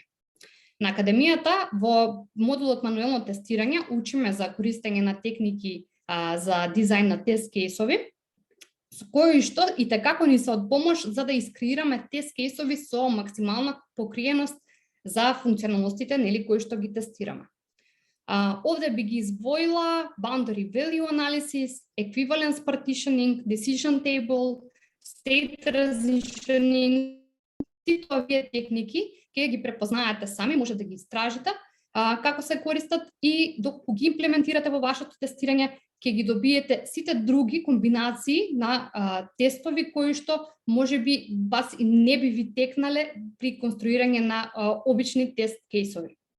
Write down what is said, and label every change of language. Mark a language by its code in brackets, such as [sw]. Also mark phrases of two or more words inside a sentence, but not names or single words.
[mk] На академијата во модулот мануелно тестирање учиме за користење на техники за дизајн на тест кейсови, кои што и како ни се од помош за да искреираме тест кейсови со максимална покриеност за функционалностите кои што ги тестираме. Овде би ги избоила [en] boundary value analysis, equivalence partitioning, decision table, state transitioning, [mk] сите овие техники ќе ги препознаете сами, може да ги истражите како се користат и доколку ги имплементирате во вашето тестирање, ќе ги добиете сите други комбинации на тестови кои што можеби бас и не би ви текнале при конструирање на обични тест кейсови.